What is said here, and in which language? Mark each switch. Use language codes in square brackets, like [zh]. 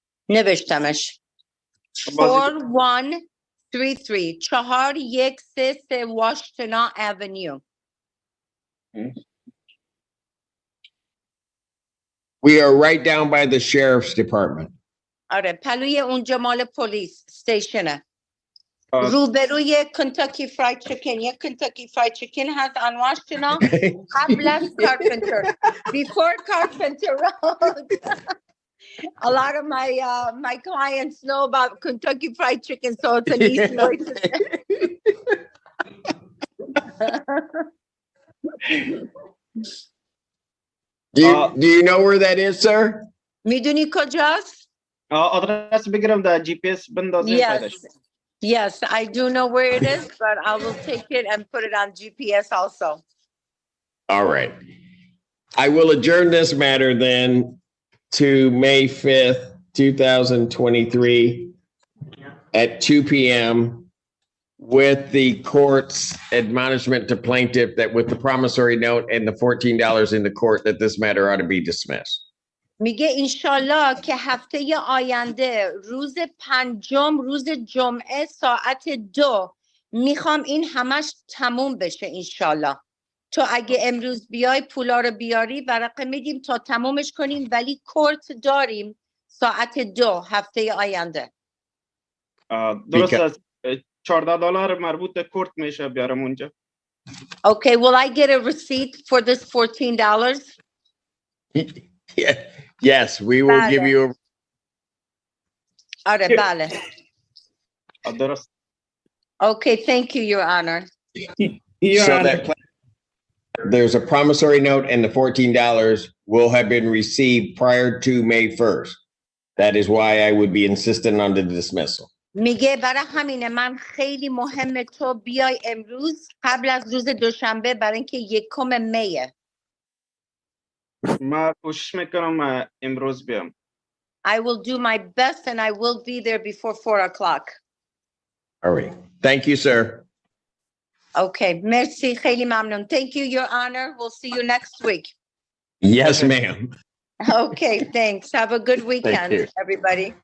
[fa] نوشتمش. 4133 4133 Washtenaw Avenue. [en] We are right down by the sheriff's department. [fa] آره پلوی اونجا مال پلیس ستیشنه. روبروی کنتاکی فراید چیکن یک کنتاکی فراید چیکن هست [en] on Washtenaw [fa] قبل از Carpenter [en] before Carpenter Road. A lot of my clients know about Kentucky Fried Chicken, so it's an easy way to say. Do you know where that is, sir? [fa] میدونی کجاست؟ آدرس بگیرم در جی پی اس بندازیم. [en] Yes, I do know where it is, but I will take it and put it on GPS also. All right. I will adjourn this matter then to May 5th, 2023 at 2 p.m. with the court's admonishment to plaintiff that with the promissory note and the $14 in the court that this matter ought to be dismissed. [fa] میگه انشالله که هفته آینده روز 5 روز جمعه ساعت 2 میخوام این همش تموم بشه انشالله. تو اگه امروز بیای پولا رو بیاری ورقه میدیم تا تمومش کنیم ولی کورت داریم ساعت 2 هفته آینده. درست است. $14 مربوط به کورت میشه بیارم اونجا. [en] Okay, will I get a receipt for this $14? Yes, we will give you a... [fa] آره بله. درست. [en] Okay, thank you, Your Honor. Your So Honor. that there's a promissory note and the $14 will have been received prior to May 1st. That is why I would be insistent on the dismissal. [fa] میگه برای همینه من خیلی مهمه تو بیای امروز قبل از روز دوشنبه برای اینکه 1 میه. ما کوشش میکنم امروز بیام. [en] I will do my best and I will be there before 4 o'clock. All right. Thank you, sir. Okay, merci. [fa] خیلی ممنون. [en] Thank you, Your Honor. We'll see you next week. Yes, ma'am. Okay, thanks. Have a good you. weekend, everybody.